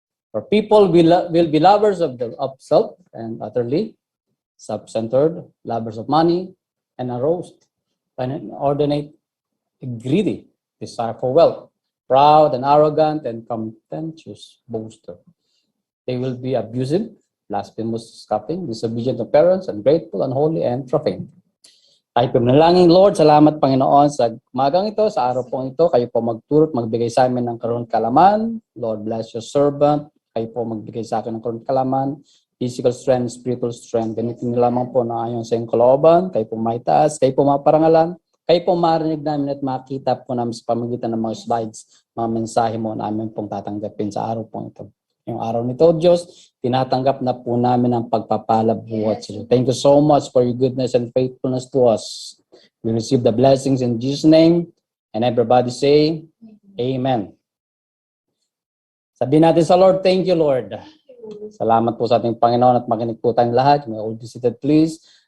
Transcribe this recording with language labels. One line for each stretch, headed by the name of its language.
English: For people will be lovers of self and utterly self-centered, lovers of money and aroused, and inordinate, greedy, desire for wealth, proud and arrogant and contentious, boaster. They will be abusive, blasphemous, scoffing, disobedient to parents, ungrateful, unholy, and profane.
Filipino: Tayo po manalangin, Lord, salamat Panginoon sa magang ito, sa araw pong ito, kayo po magturo at magbigay sa amin ng karoon kalaman.
English: Lord, bless your servant.
Filipino: Kayo po magbigay sa akin ng karoon kalaman,
English: physical strength, spiritual strength.
Filipino: Gamitin niyo lamang po na ayon sa iyong kalooban. Kayo po maitaas, kayo po maparangalan. Kayo po marinig namin at makita po namin sa pamagitan ng mga slides, mga mensahe mo namin pong tatanggapin sa araw pong ito. Yung araw nito, Diyos, tinatanggap na po namin ang pagpapala buhat sa iyo.
English: Thank you so much for your goodness and faithfulness to us. We receive the blessings in Jesus' name. And everybody say, Amen.
Filipino: Sabihin natin sa
English: Lord, thank you, Lord.
Filipino: Salamat po sa ating Panginoon at makinig po tayong lahat.
English: May all be seated, please.